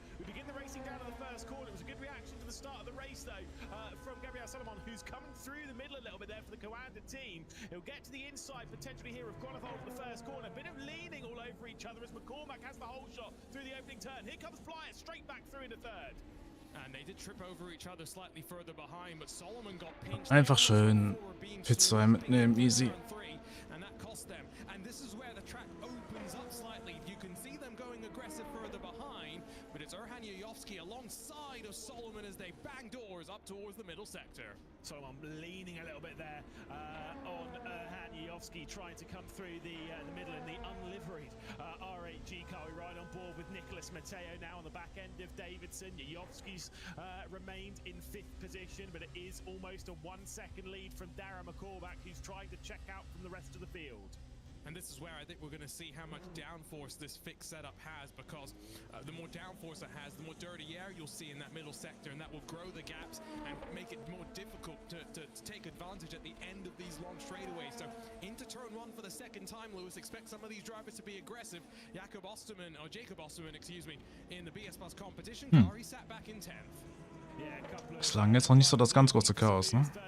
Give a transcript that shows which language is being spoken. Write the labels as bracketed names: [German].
[English] We begin the racing down in the first corner. It was a good reaction to the start of the race, though, from Gabriel Solomon, who's coming through the middle a little bit there for the Coanda team. He'll get to the inside, potentially here, of Grunewald for the first corner. A bit of leaning all over each other as McCormack has the whole shot through the opening turn. Here comes Blyer straight back through into third. And they did trip over each other slightly further behind, but Solomon got pinched. [German] Einfach schön Pit 2 mitnehmen, easy. [English] And that cost them. And this is where the track opens up slightly. You can see them going aggressive further behind, but it's Erhan Yayovsky alongside of Solomon as they bang doors up towards the middle sector. Solomon leaning a little bit there on Erhan Yayovsky, trying to come through the middle in the unliveried R8G car. We ride on board with Nicholas Matteo now on the back end of Davidson. Yayovsky's remained in 5th position, but it is almost a 1-second lead from Darren McCormack, who's trying to check out from the rest of the field. And this is where I think we're going to see how much downforce this fixed setup has, because the more downforce it has, the more dirty air you'll see in that middle sector, and that will grow the gaps and make it more difficult to take advantage at the end of these long straightaways. So into turn 1 for the second time, Lewis, expect some of these drivers to be aggressive. Jacob Osterman, excuse me, in the BS Plus competition car, he sat back in 10th. [German] Bislang jetzt noch nicht so das ganz große Chaos, ne?